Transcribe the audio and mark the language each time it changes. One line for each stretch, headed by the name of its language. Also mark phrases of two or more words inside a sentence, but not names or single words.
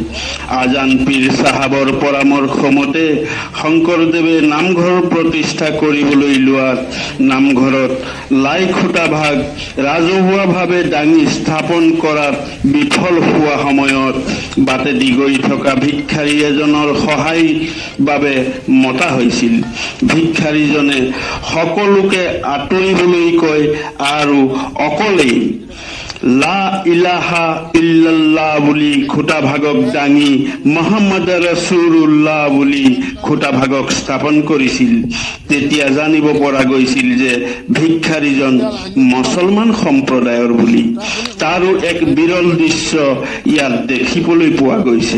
Assamese: আজান পীৰ চাহাবৰ পৰামৰ্শ মতে শংকৰদেৱে নামঘৰ প্ৰতিষ্ঠা কৰিবলৈ লোৱাত নামঘৰত লাই খুঁটা ভাগ ৰাজহুৱাভাৱে দাঙি স্থাপন কৰাত বিফল হোৱা সময়ত বাটেদি গৈ থকা ভিক্ষাৰী এজনৰ সহায় বাবে মতা হৈছিল। ভিক্ষাৰীজনে সকলোকে আঁতৰিবলৈ কয় আৰু অকলেই
Arabic: لا إله إلا الله
Assamese: বুলি খুঁটা ভাগক দাঙি
Arabic: محمد رسول الله
Assamese: বুলি খুঁটা ভাগক স্থাপন কৰিছিল। তেতিয়া জানিব পৰা গৈছিল যে ভিক্ষাৰীজন মুছলমান সম্প্ৰদায়ৰ বুলি। তাৰো এক বিৰল দৃশ্য ইয়াত দেখিবলৈ পোৱা গৈছে।